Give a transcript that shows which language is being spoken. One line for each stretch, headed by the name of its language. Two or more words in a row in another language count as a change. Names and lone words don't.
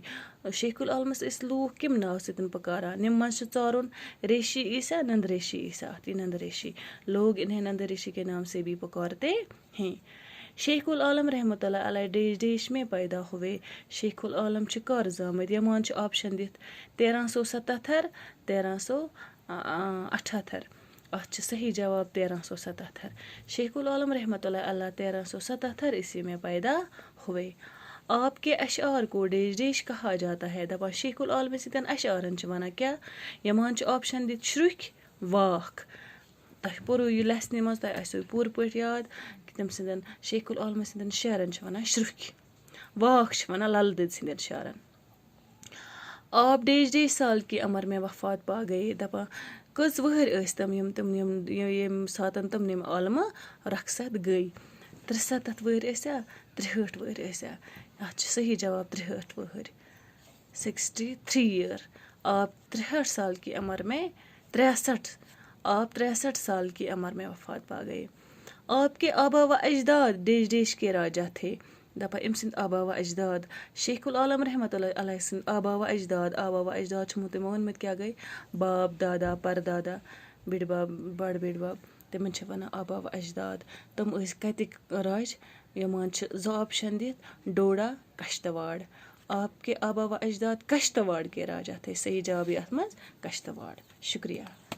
Kashmiri: शेखुल आलमस इस लूख किम नाव सतन पुकारा? निम मज चारुन रेशी ईसा, नंद रेशी ईसा, नंद रेशी।
Hindi: लोग इन्हें नंद रेशी के नाम से भी पुकारते हैं। शेखुल आलम रहमतुल्लाह अलैह देश देश में पैदा हुए।
Kashmiri: शेखुल आलम कर जामत? यमान ऑप्शन दित 1377, 1378। अच सही जवाब 1377।
Hindi: शेखुल आलम रहमतुल्लाह अलैह 1377 ईस्वी में पैदा हुए। आपके अशार को देश देश कहा जाता है?
Kashmiri: दपा शेखुल आलम सतन अशारन वना क्या? यमान ऑप्शन दित शुरुख, वाख। तह पुरु यह लेसन मज तह आसो पूर पट याद कि तम सिंदन शेखुल आलम सिंदन शारन वना शुरुख, वाख वना लल दद सिंदन शारन।
Hindi: आप देश देश साल की अमर में वफात पा गए।
Kashmiri: दपा कस वहर तम यम सातन तम निम आलमा रखसत गई? 63 वहर 63 वहर अत सही जवाब 63 वहर, 63 ईयर।
Hindi: आप 63 साल की उम्र में 63 साल की उम्र में वफात पा गए। आपके आबा व अजदाद देश देश के राजा थे।
Kashmiri: दपा इम सिंद आबा व अजदाद शेखुल आलम रहमतुल्लाह अलैह सिंद आबा व अजदाद छमुत मोहम्मद क्या गई?
Hindi: बाप, दादा, परदादा,
Kashmiri: बिड़ बाब, बड़ बिड़ बाब, तिमन छ वना आबा व अजदाद। तम ٲسۍ कतिक राज? यमान छ 2 ऑप्शन दित, डोडा, कश्तवाड़।
Hindi: आपके आबा व अजदाद कश्तवाड़ के राजा थे।
Kashmiri: सही जवाब यथ मज कश्तवाड़। शुक्रिया।